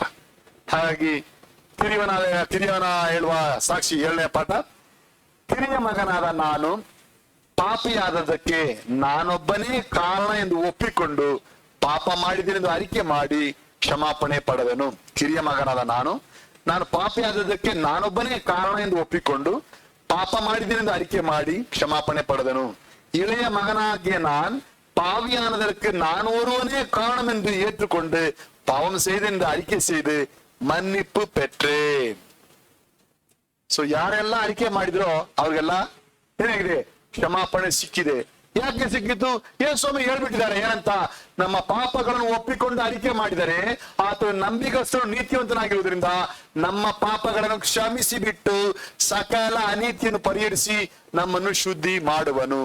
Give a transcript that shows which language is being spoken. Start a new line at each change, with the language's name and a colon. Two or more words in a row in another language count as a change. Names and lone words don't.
Kannada: ಹಾಗಾಗಿ ಕಿರಿಯವನ ಹೇಳುವ ಸಾಕ್ಷಿ 7ನೇ ಪಾಠ, ಕಿರಿಯ ಮಗನಾದ ನಾನು ಪಾಪಿಯಾದದಕ್ಕೆ ನಾನೊಬ್ಬನೇ ಕಾರಣ ಎಂದು ಒಪ್ಪಿಕೊಂಡು ಪಾಪ ಮಾಡಿದ್ದೇನೆಂದು ಅರಿಕೆ ಮಾಡಿ ಕ್ಷಮಾಪಣೆ ಪಡೆದನು. ಕಿರಿಯ ಮಗನಾದ ನಾನು ಪಾಪಿಯಾದದಕ್ಕೆ ನಾನೊಬ್ಬನೇ ಕಾರಣ ಎಂದು ಒಪ್ಪಿಕೊಂಡು ಪಾಪ ಮಾಡಿದ್ದೇನೆಂದು ಅರಿಕೆ ಮಾಡಿ ಕ್ಷಮಾಪಣೆ ಪಡೆದನು.
Tamil: இளைய மகனாகிய நான் பாவியானதற்கு நான் ஒருவனே காரணம் என்று ஏற்றுக்கொண்டு பாவம் செய்து என்று அறிக்கை செய்து மன்னிப்பு பெற்றேன்.
Kannada: ಸೊ ಯಾರೆಲ್ಲ ಅರಿಕೆ ಮಾಡಿದ್ರೋ ಅವ್ರಿಗೆಲ್ಲ ಏನಾಗಿದೆ? ಕ್ಷಮಾಪಣೆ ಸಿಕ್ಕಿದೆ. ಯಾಕೆ ಸಿಕ್ಕಿತು? ಯೇಸುಸ್ವಾಮಿ ಹೇಳ್ಬಿಟ್ಟಿದ್ದಾರೆ ಏನಂತ, ನಮ್ಮ ಪಾಪಗಳನ್ನು ಒಪ್ಪಿಕೊಂಡು ಅರಿಕೆ ಮಾಡಿದರೆ ಆತ ನಂಬಿಗಸ್ತರು ನೀತಿವಂತನಾಗಿರುವುದರಿಂದ ನಮ್ಮ ಪಾಪಗಳನ್ನು ಕ್ಷಮಿಸಿ ಬಿಟ್ಟು ಸಕಲ ಅನೀತಿಯನ್ನು ಪರಿಹರಿಸಿ ನಮ್ಮನ್ನು ಶುದ್ಧಿ ಮಾಡುವನು.